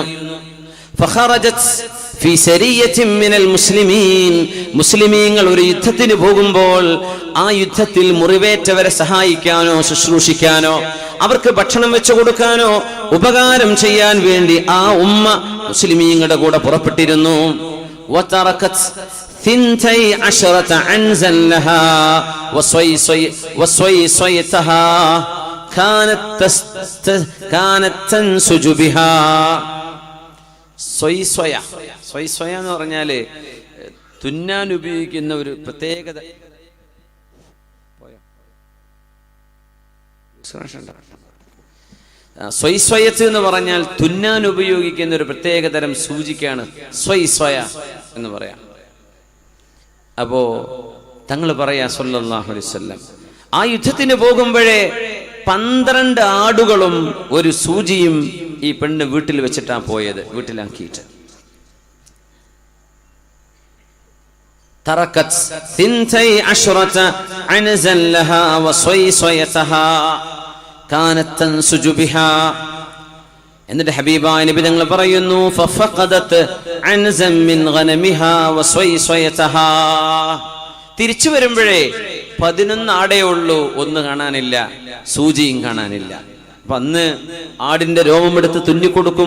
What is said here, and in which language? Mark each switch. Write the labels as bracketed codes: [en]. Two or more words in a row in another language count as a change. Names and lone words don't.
[ar] فخرجت في سرية من المسلمين, [ml] മുസ്ലിമീങ്ങൾ ഒരു യുദ്ധത്തിന് പോകുമ്പോൾ ആ യുദ്ധത്തിൽ മുറിവേറ്റവരെ സഹായിക്കാനോ ശുശ്രൂഷിക്കാനോ അവർക്ക് ഭക്ഷണം വെച്ചു കൊടുക്കാനോ ഉപകാരം ചെയ്യാൻ വേണ്ടി ആ ഉമ്മ മുസ്ലിമീങ്ങളുടെ കൂടെ പുറപ്പെട്ടിരുന്നു. [ar] വതറകത് 12 عنزا لها وصيصيتها كانت تنسج بها. [ml] സ്വയ്സ്വയ എന്ന് പറഞ്ഞാല് തുന്നാൻ ഉപയോഗിക്കുന്ന ഒരു പ്രത്യേകത. സ്വയ്സ്വയത്ത് എന്ന് പറഞ്ഞാൽ തുന്നാൻ ഉപയോഗിക്കുന്ന ഒരു പ്രത്യേക തരം സൂചിക്കാണ് സ്വയ്സ്വയ എന്ന് പറയാം. അപ്പോ തങ്ങൾ പറയാ [ar] صلى الله عليه وسلم, [ml] ആ യുദ്ധത്തിന് പോകുമ്പോഴേ 12 ആടുകളും ഒരു സൂചിയും ഈ പെണ്ണ് വീട്ടിൽ വെച്ചിട്ടാ പോയത്, വീട്ടിലാക്കിയിട്ട്. [ar] തറക്കത് 12 عنزا لها وصيصيتها كانت تنسج بها. [ml] എന്നിട്ട് ഹബീബായ നബി തങ്ങൾ പറയുന്നു, [ar] ففقدت عنزا من غنمها وصيصيتها. [ml] തിരിച്ചു വരുമ്പോഴേ 11 ആടേ ഉള്ളൂ, ഒന്ന് കാണാനില്ല, സൂചിയും കാണാനില്ല. അപ്പൊ അന്ന് ആടിന്റെ രോമമെടുത്ത് തുന്നിക്കൊടുക്കും.